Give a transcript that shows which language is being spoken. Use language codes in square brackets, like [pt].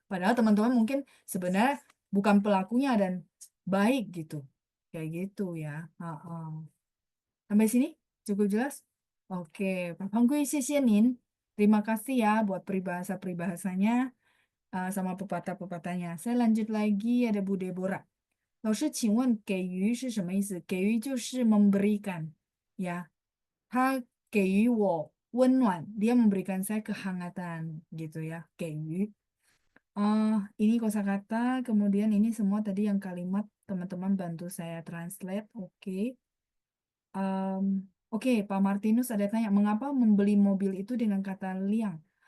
[id] Padahal teman-teman mungkin sebenarnya bukan pelakunya dan baik gitu. Kayak gitu ya. Heeh. Sampai sini cukup jelas? Oke, Pak Pangkui, [zh] 谢谢您. [id] Terima kasih ya buat peribahasa-peribahasanya sama pepatah-pepatahnya. Saya lanjut lagi, ada Bu Deborah. [zh] 老师，请问给予是什么意思？给予就是 memberikan, ya. 他给予我温暖, [id] dia memberikan saya kehangatan, gitu ya. 给予.Ini kosakata, kemudian ini semua tadi yang kalimat teman-teman bantu saya translate. Oke. Oke, Pak Martinus ada tanya, mengapa membeli mobil itu dengan kata liang?